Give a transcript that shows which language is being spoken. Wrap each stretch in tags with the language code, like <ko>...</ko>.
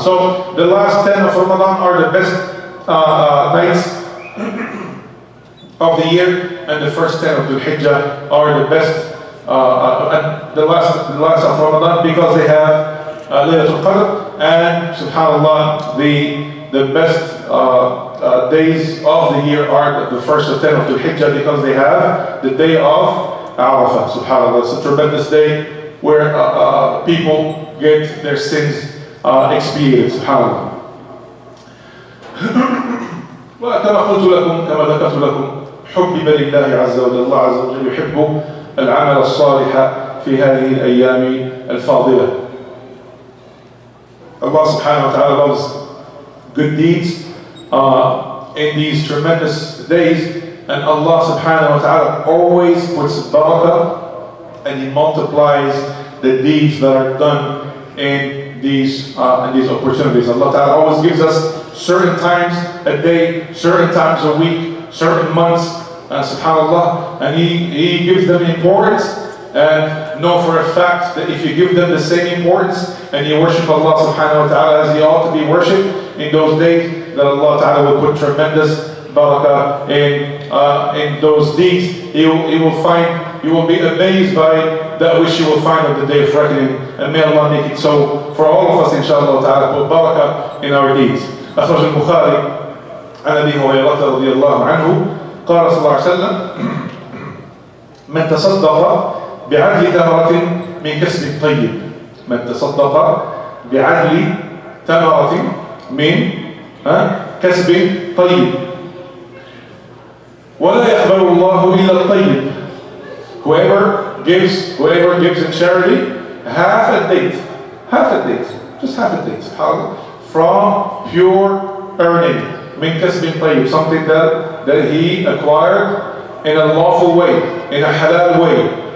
<en>So the last 10 of Ramadan are the best nights of the year, and the first 10 of Dhul Hijjah are the best, and the last of Ramadan, because they have Laylatul Qadr, and subhanAllah, the best days of the year are the first of 10 of Dhul Hijjah, because they have the day of Arafah, subhanAllah. It's a tremendous day where people get their sins expiated, subhanAllah.</en> <ar>وكما قلت لكم، كما ذكرت لكم، حبب لله عز وجل، الله عز وجل يحب العمل الصالح في هذه الأيام الفاضلة.</ar> <en>Allah subhanahu wa ta'ala loves good deeds in these tremendous days, and Allah subhanahu wa ta'ala always puts barakah and He multiplies the deeds that are done in these opportunities. Allah ta'ala always gives us certain times a day, certain times a week, certain months, subhanallah, and He gives them importance. And know for a fact that if you give them the same importance and you worship Allah subhanahu wa ta'ala as He ought to be worshipped in those days, that Allah ta'ala will put tremendous barakah in those deeds. You will be amazed by that which you will find on the day of reckoning. And may Allah make it so for all of us, inshallah ta'ala, put barakah in our deeds.</en> <ar>أخرج البخاري عن أبي هريرة رضي الله عنه قال صلى الله عليه وسلم من تصدق بعدل تمرة من كسب طيب من تصدق بعدل تمرة من كسب طيب ولا يقبل الله إلا الطيب.</ar> <en>Whoever gives in charity half a date, just half a date, from pure earning,</en> <ar>min kasbin tayyib,</ar> <en>something that he acquired in a lawful way, in a halal way.</en>